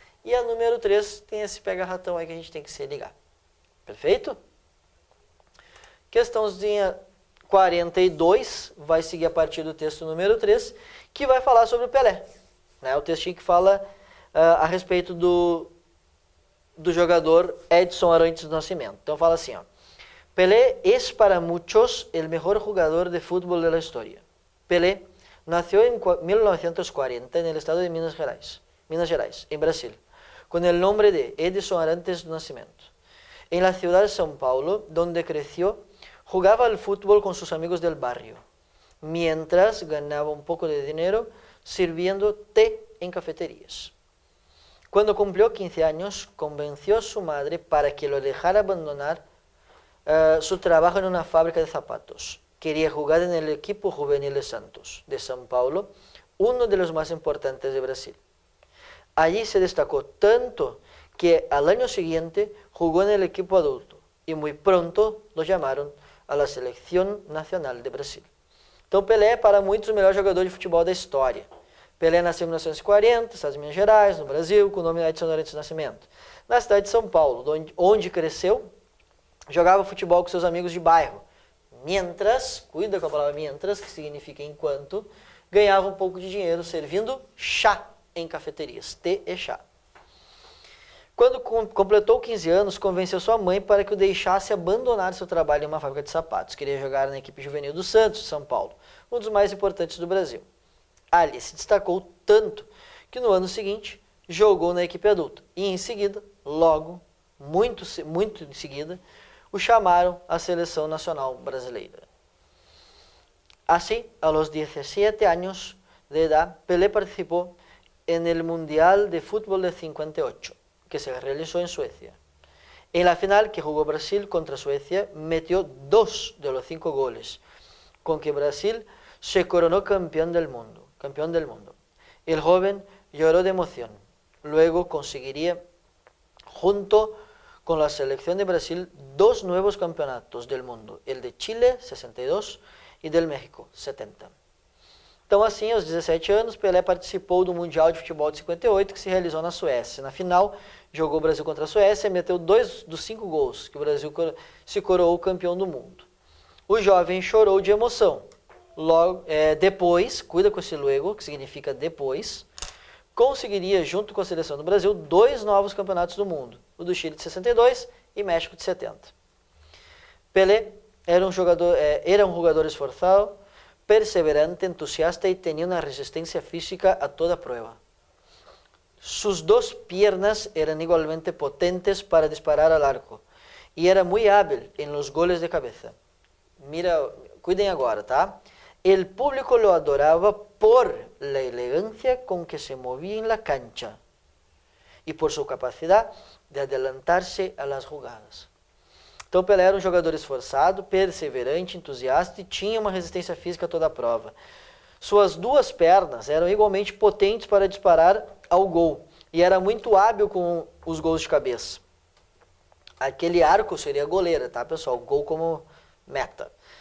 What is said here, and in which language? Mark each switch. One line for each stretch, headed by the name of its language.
Portuguese: E a número 3 tem esse pega-ratão aí que a gente tem que se ligar. Perfeito? Questãozinha 42 vai seguir a partir do texto número 3, que vai falar sobre o Pelé. Né? O textinho que fala a respeito do jogador Edson Arantes do Nascimento. Então fala assim, ó.
Spanish: Pelé es para muchos el mejor jugador de fútbol de la historia. Pelé nació en 1940 en el estado de Minas Gerais, en Brasil, con el nombre de Edson Arantes do Nascimento. En la ciudad de São Paulo, donde creció, jugaba al fútbol con sus amigos del barrio, mientras ganaba un poco de dinero sirviendo té en cafeterías. Cuando cumplió 15 años, convenció a su madre para que lo dejara abandonar su trabajo en una fábrica de zapatos. Quería jugar en el equipo juvenil de Santos, de São Paulo, uno de los más importantes de Brasil. Allí se destacó tanto que al año siguiente jugó en el equipo adulto y muy pronto lo llamaron a la Selección Nacional de Brasil.
Portuguese: Então Pelé é para muitos o melhor jogador de futebol da história. Pelé nasceu em 1940, Estados de Minas Gerais, no Brasil, com o nome de Edson Arantes do Nascimento. Na cidade de São Paulo, onde cresceu, jogava futebol com seus amigos de bairro. Mientras, cuida com a palavra mientras, que significa enquanto, ganhava um pouco de dinheiro servindo chá em cafeterias, té e chá. Quando completou 15 anos, convenceu sua mãe para que o deixasse abandonar seu trabalho em uma fábrica de sapatos. Queria jogar na equipe juvenil do Santos, de São Paulo, um dos mais importantes do Brasil. Ali se destacou tanto que no ano seguinte jogou na equipe adulta. E em seguida, logo, muito em seguida, o chamaram à seleção nacional brasileira.
Spanish: Assim, a los 17 años de edad, Pelé participó en el Mundial de Fútbol de 58, que se realizó en Suecia. En la final que jugó Brasil contra Suecia, metió 2 de los 5 goles, con que Brasil se coronó campeón del mundo. El joven lloró de emoción. Luego conseguiría, junto con la selección de Brasil, 2 nuevos campeonatos del mundo, el de Chile, 62, e del México, 70.
Portuguese: Então, assim, aos 17 anos, Pelé participou do Mundial de Futebol de 58, que se realizou na Suécia. Na final, jogou o Brasil contra a Suécia e meteu 2 dos 5 gols, que o Brasil se coroou campeão do mundo. O jovem chorou de emoção. Logo, depois, cuida com esse luego, que significa depois, conseguiria, junto com a seleção do Brasil, 2 novos campeonatos do mundo, o do Chile de 62 e México de 70.
Spanish: Pelé era
Portuguese: um jogador esforçado,
Spanish: perseverante, entusiasta y tenía una resistencia física a toda prueba. Sus 2 piernas eran igualmente potentes para disparar al arco y era muy hábil en los goles de cabeza. Mira,
Portuguese: cuiden agora, tá?
Spanish: El público lo adoraba por la elegancia con que se movía en la cancha y por su capacidad de adelantarse a las jugadas. Então
Portuguese: Então Pelé era um jogador esforçado, perseverante, entusiasta e tinha uma resistência física a toda a prova. Suas duas pernas eram igualmente potentes para disparar ao gol e era muito hábil com os gols de cabeça. Aquele arco seria goleira, tá, pessoal? Gol como meta.